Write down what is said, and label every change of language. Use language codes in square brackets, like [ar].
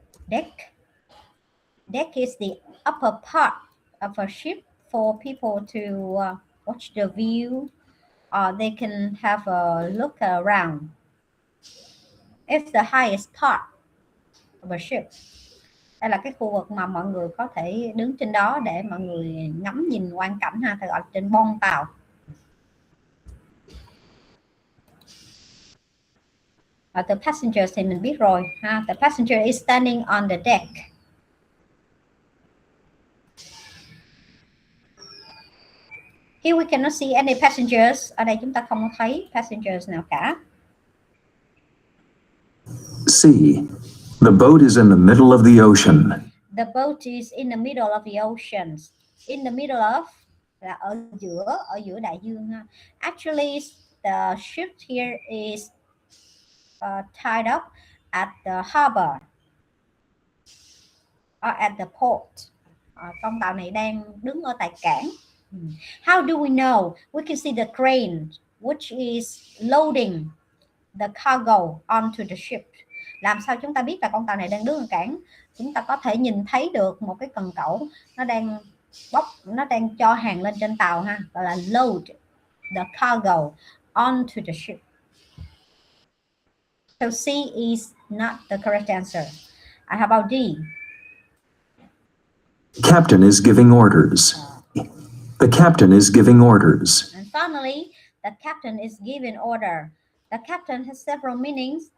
[en] Deck. Deck is the upper part of a ship for people to watch the view, or they can have a look around. It's the highest part of a ship. [vi] Đây là cái khu vực mà mọi người có thể đứng trên đó để mọi người ngắm nhìn quang cảnh ha, gọi là trên bon tàu. [en] The passengers [vi] thì mình biết rồi ha. [en] The passenger is standing on the deck. Here we cannot see any passengers. [vi] Ở đây chúng ta không thấy passengers nào cả. [en] C. The boat is in the middle of the ocean. The boat is in the middle of the ocean. In the middle of [vi] là ở giữa đại dương ha. [en] Actually, the ship here is tied up at the harbor or at the port. [vi] Con tàu này đang đứng ở tại cảng. [en] How do we know? We can see the crane which is loading the cargo onto the ship. [vi] Làm sao chúng ta biết là con tàu này đang đứng ở cảng? Chúng ta có thể nhìn thấy được một cái cần cẩu nó đang cho hàng lên trên tàu ha, gọi là [en] load the cargo onto the ship. So C is not the correct answer. How about D? Captain is giving orders. The captain is giving orders. And finally, the captain is giving order. The captain has several meanings.